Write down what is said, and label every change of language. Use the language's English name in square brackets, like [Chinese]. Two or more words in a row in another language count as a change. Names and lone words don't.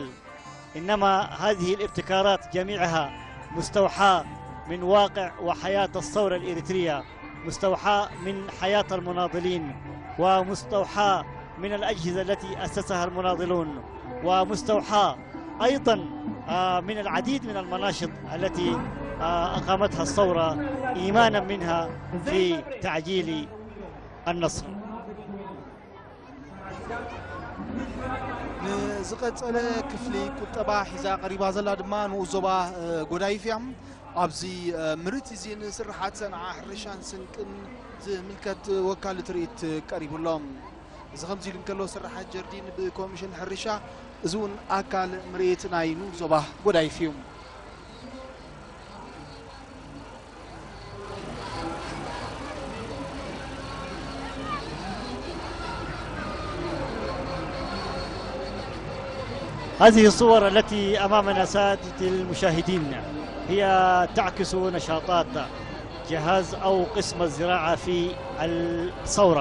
[Arabic] إنما هذه الابتكارات جميعها مستوحاة من واقع وحياة الثورة الإريترية، مستوحاة من حياة المناضلين، ومستوحاة من الأجهزة التي أسسها المناضلون، ومستوحاة أيضا من العديد من المناشط التي أقامتها الثورة إيمانا منها في تعجيل النصر. [Tigrinya] ንዝቐፀለ ክፍሊ ቁጠባ ሒዛ ቀሪባ ዘላ ድማ ንዞባ ጎዳይፍ እያ። ኣብዚ ምርኢት እዚ ንስራሓት ሰንዓ ሕርሻን ስንቅን ዝምልከት ወካሊ ትርኢት ቀሪቡሎም። እዚ ከምዚ ኢሉ እንከሎ ስራሓት ጀርዲን ብኮሚሽን ሕርሻ እዚ እውን ኣካል ምርኢት ናይ ንዞባ ጎዳይፍ እዩ። [Arabic] هذه الصور التي أمامنا سادة المشاهدين هي تعكس نشاطات جهاز أو قسم الزراعة في الثورة.